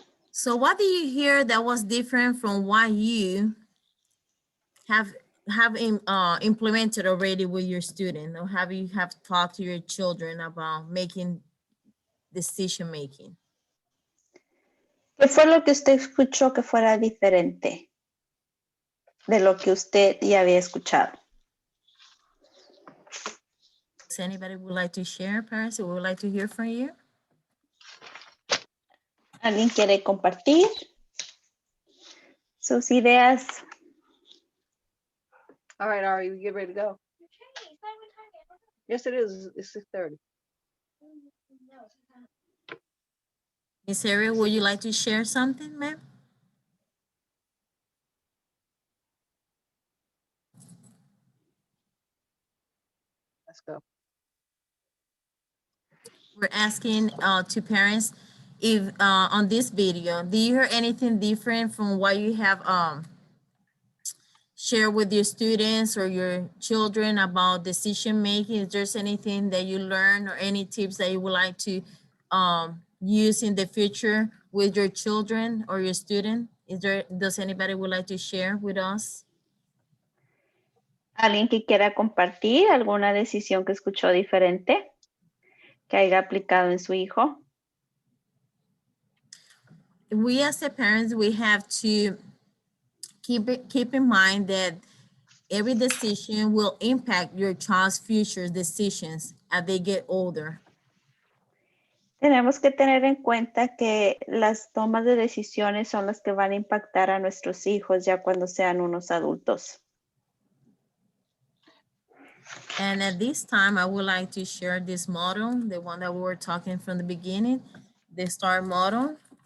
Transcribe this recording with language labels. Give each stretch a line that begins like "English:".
English: So what do you hear that was different from what you have implemented already with your student, or have talked to your children about making decision making?
Spanish: ¿Qué fue lo que usted escuchó que fuera diferente de lo que usted ya había escuchado?
English: Does anybody would like to share, parents? We would like to hear from you.
Spanish: ¿Alguien quiere compartir sus ideas?
English: All right, Ari, we get ready to go. Yes, it is. It's 6:30. Miss Ariel, would you like to share something, ma'am? Let's go. We're asking to parents if on this video, do you hear anything different from what you have shared with your students or your children about decision making? Is there's anything that you learned or any tips that you would like to use in the future with your children or your student? Does anybody would like to share with us?
Spanish: ¿Alguien que quiera compartir alguna decisión que escuchó diferente que haya aplicado en su hijo?
English: We as the parents, we have to keep in mind that every decision will impact your child's future decisions as they get older.
Spanish: Tenemos que tener en cuenta que las tomas de decisiones son las que van a impactar a nuestros hijos ya cuando sean unos adultos.
English: And at this time, I would like to share this model, the one that we were talking from the beginning, the STAR model.